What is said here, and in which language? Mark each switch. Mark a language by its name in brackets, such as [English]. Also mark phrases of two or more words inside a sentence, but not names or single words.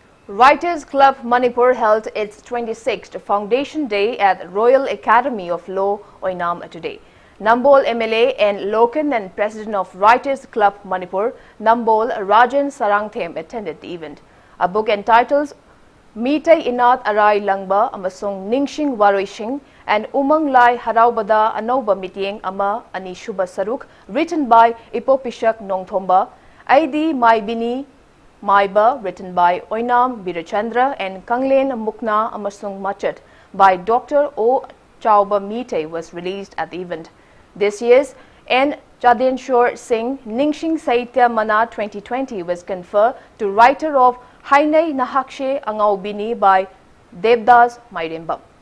[English] Writers Club Manipur held its 26th Foundation Day at Royal Academy of Law, Oinam today. Nambol MLA and Lokan and President of Writers Club Manipur, Nambol Rajan Sarangthem attended the event. A book entitled Mitai Inat Arai Langba Amasung Ningsing Waroishing and Umang Lai Haraubada Anoba Mityeng Ama Anishuba Saruk, written by Ipopishak Nongthomba, Aidi Maibini Maiba, written by Oinam Birachandra, and Kanglen Mukna Amasung Machat by Dr. O. Chauba Mite was released at the event. This year's N. Jadenshore Singh Ningsing Saitya Mana 2020 was conferred to writer of Hainai Nahakshe Angaubini by Devdas Mairembam.